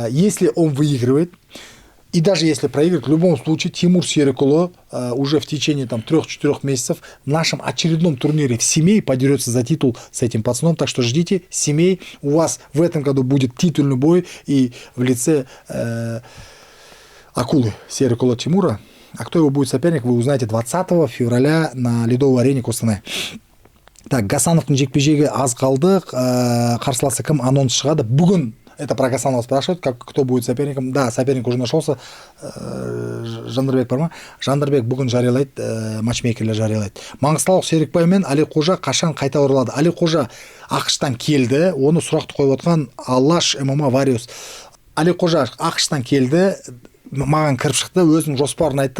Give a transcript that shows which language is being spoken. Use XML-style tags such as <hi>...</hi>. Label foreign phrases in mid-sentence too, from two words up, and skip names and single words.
<ru>Если он выигрывает, и даже если проигрывает, в любом случае Тимур Серикуло уже в течение 3-4 месяцев в нашем очередном турнире в Семей подерется за титул с этим пацаном. Так что ждите, Семей, у вас в этом году будет титульный бой и в лице Акулы Серикуло Тимура. А кто его будет соперник, вы узнаете 20 февраля на ледовой арене Костанай. Так,</ru> <kk>Гасановтың жекпе-жегі аз қалды, қарсыласы кім, анонс шығады. Бүгін,</kk> <ru>это про Гасанова спрашивают, кто будет соперником. Да, соперник уже нашелся.</ru> <kk>Жандарбек бар ма? Жандарбек бүгін жариялайды, матчмейкерлер жариялайды. Маңғыстаулық Серікбай мен Али Қожа қашан қайта оралады? Али Қожа ақш-тан келді, оны сұрақты қойып отқан Алаш ММА Вариус. Али Қожа ақш-тан келді, маған кіріп шықты, өзінің жоспарын айтты.</kk>